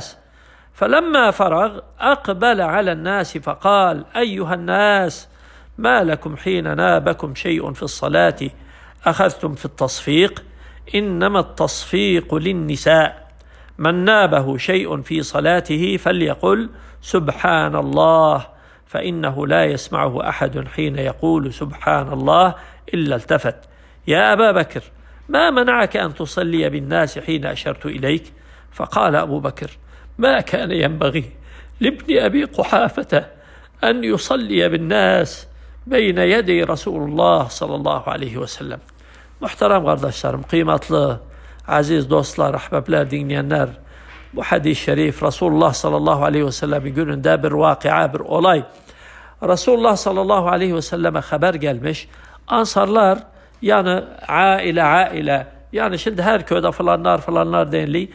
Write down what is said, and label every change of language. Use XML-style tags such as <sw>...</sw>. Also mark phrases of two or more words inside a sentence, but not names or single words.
<ar>فلما فرغ أقبل على الناس فقال أيها الناس ما لكم حين نابكم شيء في الصلاة أخذتم في التصفيق إنما التصفيق للنساء من نابه شيء في صلاته فليقل سبحان الله فإنه لا يسمعه أحد حين يقول سبحان الله إلا التفت يا أبا بكر ما منعك أن تصلي بالناس حين أشرت إليك؟ فقال أبو بكر ما كان ينبغي لابن أبي قحافة أن يصلي بالناس بين يدي رسول الله صلى الله عليه وسلم.</ar> <tr>Muhterem kardeşlerim, kıymetli, aziz dostlar, ahbaplar, dinleyenler, bu hadis-i şerif Resulullah</tr> <ar>صلى الله عليه وسلم</ar> <tr>gününde bir vakıa, bir olay. Resulullah</tr> <ar>صلى الله عليه وسلم</ar> <tr>haber gelmiş. Ansarlar yani aile yani şimdi her köyde falanlar deniliyor.</tr>